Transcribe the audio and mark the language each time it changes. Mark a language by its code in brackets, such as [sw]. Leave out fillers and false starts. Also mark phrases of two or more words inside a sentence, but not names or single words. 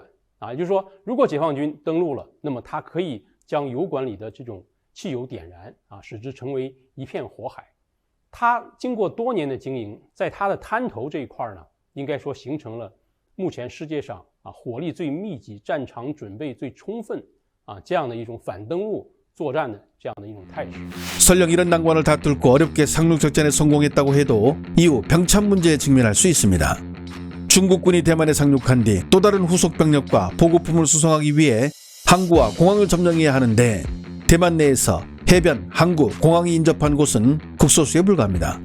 [zh] 也就是说，如果解放军登陆了，那么它可以将油管里的这种汽油点燃使之成为一片火海。它经过多年的经营，在它的滩头这一块呢，应该说形成了目前世界上火力最密集、战场准备最充分这样的一种反登陆作战的这样的一种态势。 [ko] 설령 이런 난관을 다 뚫고 어렵게 상륙작전에 성공했다고 해도 이후 병참 문제에 직면할 수 있습니다. 중국군이 대만에 상륙한 뒤 또 다른 후속 병력과 보급품을 수송하기 위해 항구와 공항을 점령해야 하는데 대만 내에서 해변, 항구, 공항이 인접한 곳은 극소수에 불과합니다.